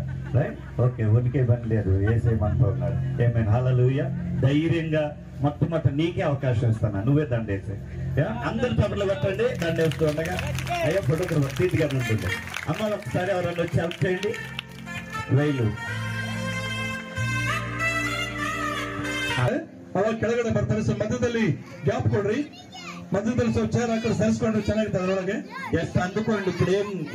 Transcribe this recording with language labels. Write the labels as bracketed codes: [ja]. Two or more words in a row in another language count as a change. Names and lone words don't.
[te] రైట్, ఓకే, ఉనికే పని లేదు, వేసేయమంటూ ఉన్నారు. ఏమైనా హల్లెలూయా. ధైర్యంగా మొట్టమొదటి నీకే అవకాశం ఇస్తాను, నువ్వే దండేసి. అందరు చప్పట్లు కొట్టండి. దండేస్తూ ఉండగా అయ్యో ఫోటోగ్రాఫర్ తీతిగా ఉంటుంది. అమ్మ ఒకసారి ఎవరైనా వచ్చి హెల్ప్ చేయండి. రైలు [kn] ಅವಾಗ ಕೆಳಗಡೆ ಬರ್ತಾರೆ. ಸೊ ಮಧ್ಯದಲ್ಲಿ ಗ್ಯಾಪ್ ಕೊಡ್ರಿ. ಮಧ್ಯದಲ್ಲಿ ಸ್ವಲ್ಪ ಚೇರ್ ಹಾಕಿ ಸರಿಸ್ಕೊಂಡ್ರೆ ಚೆನ್ನಾಗಿರ್ತದೆ ಅದರೊಳಗೆ. ಎಷ್ಟು ಅಂದುಕೊಂಡು [te] ఇప్పుడు ఏం